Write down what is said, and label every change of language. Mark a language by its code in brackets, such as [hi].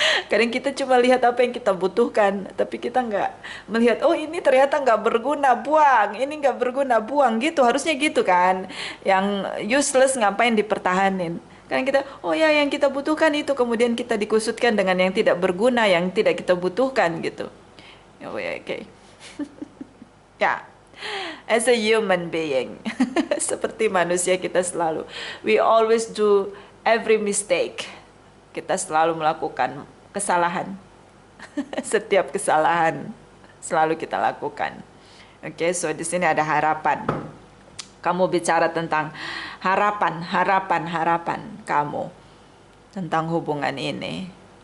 [id] Kadang kita cuma lihat apa yang kita butuhkan, tapi kita nggak melihat, oh ini ternyata nggak berguna, buang. Ini nggak berguna, buang gitu. Harusnya gitu kan. Yang useless ngapain dipertahanin. Kan kita, oh ya yang kita butuhkan itu, kemudian kita dikusutkan dengan yang tidak berguna, yang tidak kita butuhkan gitu. Oh ya, oke. [en] Ya, as a human being, [id] seperti manusia kita selalu, [en] we always do every mistake. [id] Kita selalu melakukan kesalahan. Setiap kesalahan selalu kita lakukan. Oke, so di sini ada harapan. Kamu bicara tentang harapan kamu tentang hubungan ini.